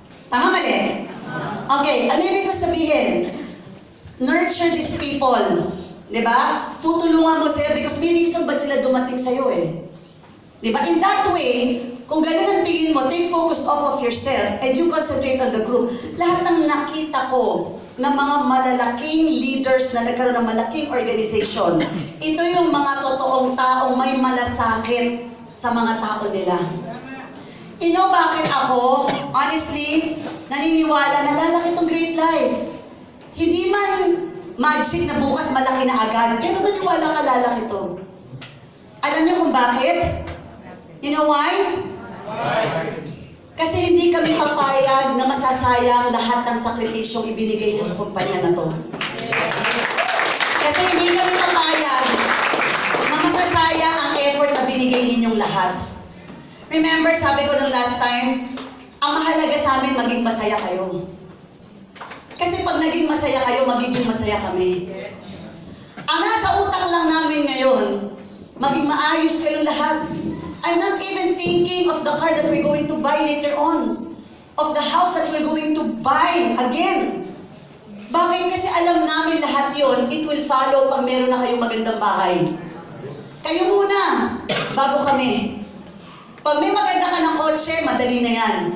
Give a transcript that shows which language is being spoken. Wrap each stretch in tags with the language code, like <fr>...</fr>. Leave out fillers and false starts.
<tl>Tama mali? Okay, ano ibig ko sabihin?</tl> <en>Nurture these people.</en> <tl>Diba? Tutulungan mo sila because may reason ba't sila dumating sa'yo eh. Diba?</tl> <en>In that way,</en> <tl>kung ganun ang tingin mo,</tl> <en>take focus off of yourself and you concentrate on the group.</en> <tl>Lahat ng nakita ko ng mga malalaking leaders na nagkaroon ng malaking organization. Ito yung mga totoong taong may malasakit sa mga tao nila. You know bakit ako, honestly, naniniwala na lalaki itong great life. Hindi man magic na bukas malaki na agad, pero maniwala ka lalaki ito. Alam niyo kung bakit?</tl> <en>You know why?</en> <tl>Kasi hindi kami papayag na masasayang lahat ng sakripisyong ibinigay niyo sa kumpanya na to. Kasi hindi kami papayag na masasayang ang effort na binigay ninyong lahat. Remember, sabi ko ng last time, ang mahalaga sa amin maging masaya kayo. Kasi pag naging masaya kayo, magiging masaya kami. Ang nasa utak lang namin ngayon, maging maayos kayong lahat.</tl> <en>I'm not even thinking of the car that we're going to buy later on. Of the house that we're going to buy again.</en> <tl>Bakit? Kasi alam namin lahat yon,</tl> <en>it will follow</en> <tl>pag meron na kayong magandang bahay. Kayo muna, bago kami. Pag may maganda ka ng kotse, madali na yan.</tl>